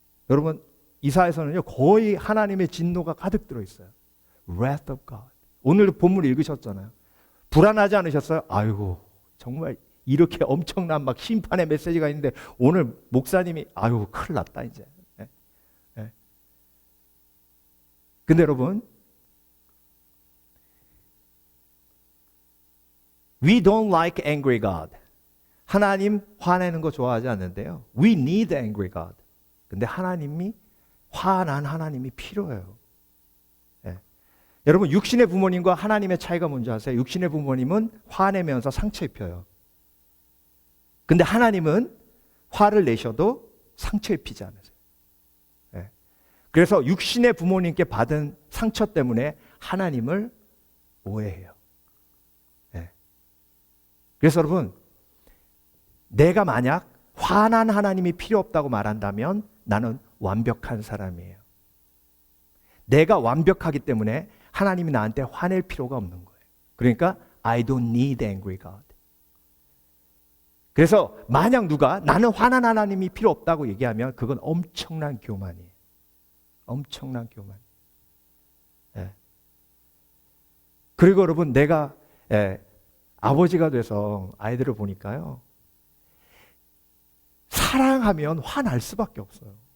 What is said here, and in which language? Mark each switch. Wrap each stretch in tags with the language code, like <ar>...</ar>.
<ko>여러분, 이사야서는요 거의 하나님의 진노가 가득 들어 있어요.</ko> <en>Wrath of God.</en> <ko>오늘 본문 읽으셨잖아요. 불안하지 않으셨어요? 아이고, 정말 이렇게 엄청난 막 심판의 메시지가 있는데 오늘 목사님이 큰일 났다 이제. 근데 여러분,</ko> <en>We don't like angry God.</en> <ko>하나님 화내는 거 좋아하지 않는데요.</ko> <en>We need angry God.</en> <ko>근데 하나님이 화난 하나님이 필요해요. 여러분, 육신의 부모님과 하나님의 차이가 뭔지 아세요? 육신의 부모님은 화내면서 상처 입혀요. 근데 하나님은 화를 내셔도 상처 입히지 않으세요. 그래서 육신의 부모님께 받은 상처 때문에 하나님을 오해해요. 그래서 여러분, 내가 만약 화난 하나님이 필요 없다고 말한다면 나는 완벽한 사람이에요. 내가 완벽하기 때문에 하나님이 나한테 화낼 필요가 없는 거예요. 그러니까</ko> <en>I don't need angry God.</en> <ko>그래서 만약 누가 나는 화난 하나님이 필요 없다고 얘기하면 그건 엄청난 교만이에요. 엄청난 교만. 그리고 여러분, 내가 아버지가 돼서 아이들을 보니까요, 사랑하면 화날 수밖에 없어요.</ko>